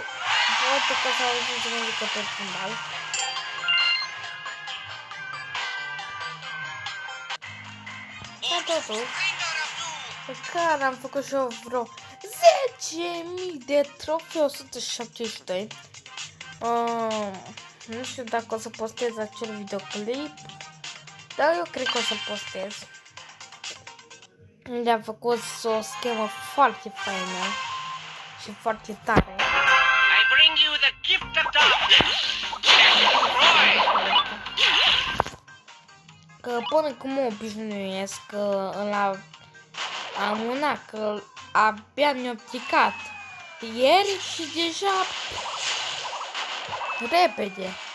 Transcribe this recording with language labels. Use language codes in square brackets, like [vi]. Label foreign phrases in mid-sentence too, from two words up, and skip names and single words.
[ro] Poate că s-a auzit muzică pe fundal. Dar totuși, pe care am făcut și eu vreo 10.000 de trofei, 172. Nu știu dacă o să postez acel videoclip, dar eu cred că o să postez. Le-am făcut o schemă foarte faină și foarte tare. [en] I bring you the gift of darkness. [ro] Că până cum mă obișnuiesc că am una că abia mi-a picat ieri și deja repede.